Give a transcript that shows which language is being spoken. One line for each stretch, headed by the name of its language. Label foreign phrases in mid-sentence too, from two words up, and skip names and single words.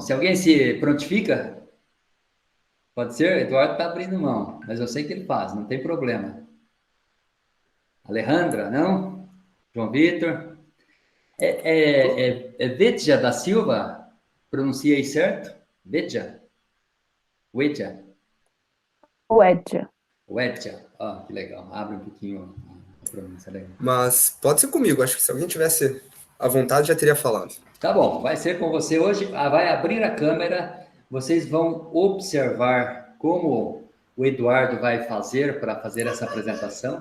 Portuguese: Se alguém se prontifica, pode ser? Eduardo está abrindo mão, mas eu sei que ele faz, não tem problema. Alejandra, não? João Vitor? É Vetja da Silva? Pronunciei certo? Vetja? Wedja? Wedja. Wedja. Ah, que legal. Abre um pouquinho a pronúncia legal. Mas pode ser comigo, acho que se alguém tivesse à vontade já teria falado. Tá bom, vai ser com você hoje. Vai abrir a câmera, vocês vão observar como o Eduardo vai fazer para fazer essa apresentação.